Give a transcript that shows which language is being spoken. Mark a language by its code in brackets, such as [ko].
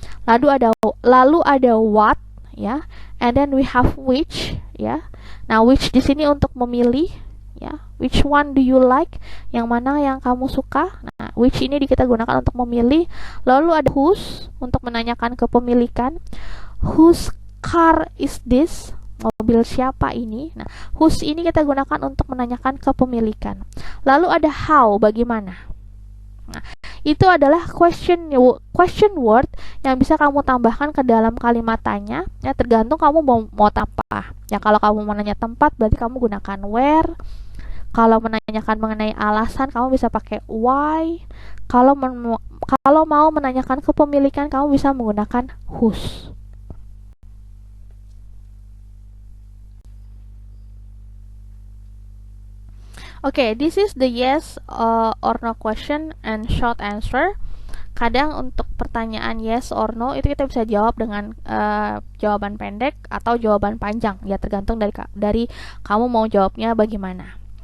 [id] Lalu ada what, ya, [en] and then we have which, [id] ya. Nah, which di sini untuk memilih, ya. [en] Which one do you like? [id] Yang mana yang kamu suka? Nah, which ini kita gunakan untuk memilih. Lalu ada whose untuk menanyakan kepemilikan. [en] Whose car is this? [id] Mobil siapa ini? Nah, whose ini kita gunakan untuk menanyakan kepemilikan. Lalu ada how, bagaimana? Nah, itu adalah question word yang bisa kamu tambahkan ke dalam kalimat tanya. Ya, tergantung kamu mau apa. Ya, kalau kamu menanya tempat, berarti kamu gunakan where. Kalau menanyakan mengenai alasan, kamu bisa pakai why. Kalau mau menanyakan kepemilikan, kamu bisa menggunakan whose. [en] Okay, this is the yes or no question and short answer. [id] Kadang untuk pertanyaan yes or no itu kita bisa jawab dengan jawaban pendek atau jawaban panjang. Ya, tergantung dari kamu mau jawabnya bagaimana.